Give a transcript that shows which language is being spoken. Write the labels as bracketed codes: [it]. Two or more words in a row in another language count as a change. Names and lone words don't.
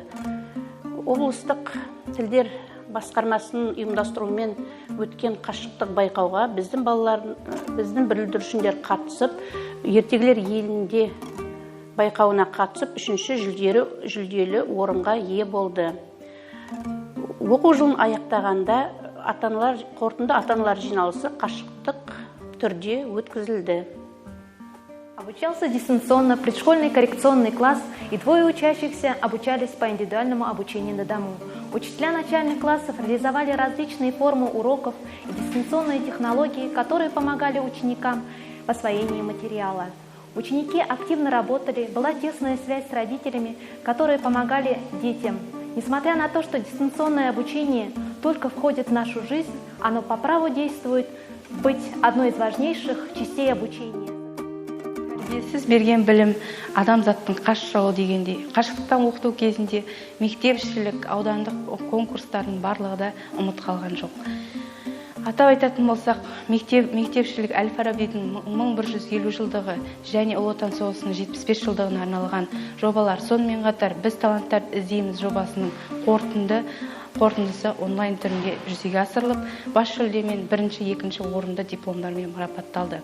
[kk] Облыстық тілдер басқармасының ұйымдастыруымен өткен қашықтық байқауға біздің бүлдіршіндер қатысып, ертегілер елінде байқауына қатысып, 3-ші жүлделі орынға ие болды. Оқу жылын аяқтағанда қорытынды ата-аналар жиналысы қашықтық түрде өткізілді. [ru] Обучался дистанционно предшкольный коррекционный класс, и 2 учащихся обучались по индивидуальному обучению на дому. Учителя начальных классов реализовали различные формы уроков и дистанционные технологии, которые помогали ученикам в освоении материала. Ученики активно работали, была тесная связь с родителями, которые помогали детям. Несмотря на то, что дистанционное обучение только входит в нашу жизнь, оно по праву действует быть одной из важнейших частей обучения. [kk] Сіз берген білім адамзаттың қаш жауы дегендей. Қашықтан оқыту кезінде мектепшілік, аудандық конкурстардың барлығы да ұмыт қалған жоқ. Атап айтатын болсақ, мектепшілік Әл-Фарабидің 1150 жылдығы және Ұлы Отан соғысының 75 жылдығына арналған жобалар, сонымен қатар біз таланттар іздейміз жобасының қорытындысы онлайн түрінде жүзеге асырылып, бас жүлдемен 1-2 орынды дипломдармен марапатталды.